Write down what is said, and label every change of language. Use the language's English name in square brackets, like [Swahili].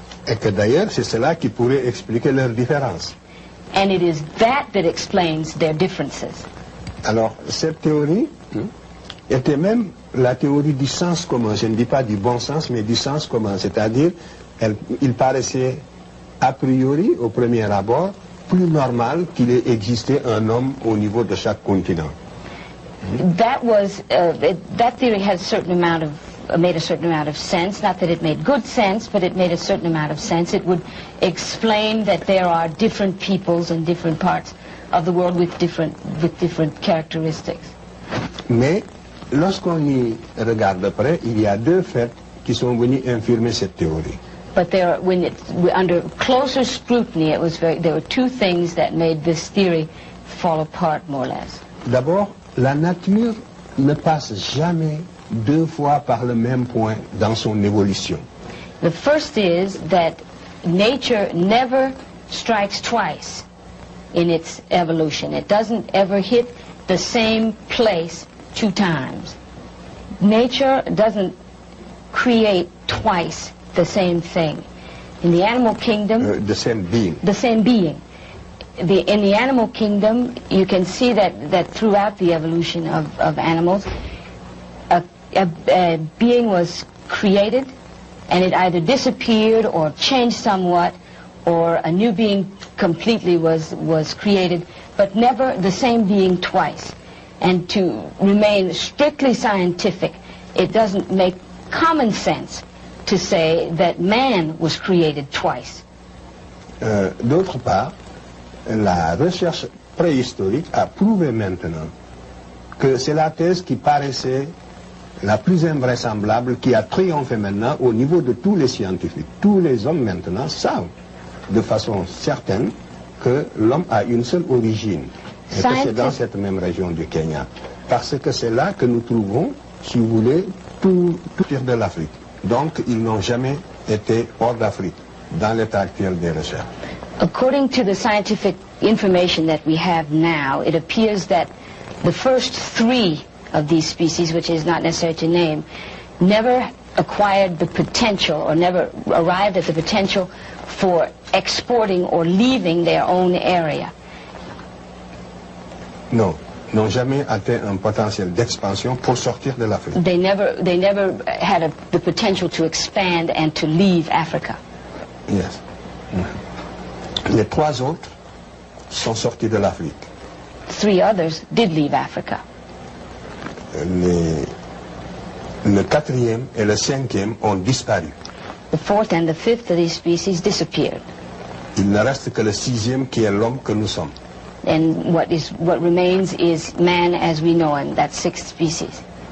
[French] Et que d'ailleurs, c'est cela qui pourrait expliquer leurs différences. [English] And it is that explains their differences. [French] Alors, cette théorie était même la théorie du sens commun. Je ne dis pas du bon sens, mais du sens commun. C'est-à-dire, il paraissait a priori, au premier abord, plus normal qu'il ait existé un homme au niveau de chaque continent. [English] That theory has made a certain amount of sense. Not that it made good sense, but it made a certain amount of sense. It would explain that there are different peoples in different parts of the world with different characteristics. [French] Mais lorsqu'on y regarde de près, il y a deux faits qui sont venus infirmer cette théorie. [English] But under closer scrutiny, there were two things that made this theory fall apart more or less. [French] D'abord, la nature ne passe jamais deux fois par le même point dans son évolution. [English] The first is that nature never strikes twice in its evolution. It doesn't ever hit the same place two times. Nature doesn't create twice the same thing. In the animal kingdom... the same being. The same being. In the animal kingdom, you can see that throughout the evolution of animals, a being was created, and it either disappeared or changed somewhat, or a new being completely was created, but never the same being twice. And to remain strictly scientific, it doesn't make common sense to say that man was created twice. [French] D'autre part, la recherche préhistorique a prouvé maintenant que c'est la thèse qui paraissait la plus invraisemblable, qui a triomphé maintenant au niveau de tous les scientifiques. Tous les hommes maintenant savent de façon certaine que l'homme a une seule origine, et que c'est dans cette même région du Kenya. Parce que c'est là que nous trouvons, si vous voulez, tout de l'Afrique. Donc ils n'ont jamais été hors d'Afrique, dans l'état actuel des recherches. [English] According to the scientific information that we have now, it appears that the first three of these species, which is not necessary to name, never acquired the potential or never arrived at the potential for exporting or leaving their own area. [French] Non, n'ont jamais atteint un potentiel d'expansion pour sortir de l'Afrique. [English] They never had the potential to expand and to leave Africa. Yes. [French] Les trois autres sont sortis de l'Afrique. [English] Three others did leave Africa. [French] Le quatrième et le cinquième ont disparu. [English] The fourth and the fifth of these species disappeared. [French] Il ne reste que le sixième qui est l'homme que nous sommes. [English] And what remains is man as we know him, that sixth species.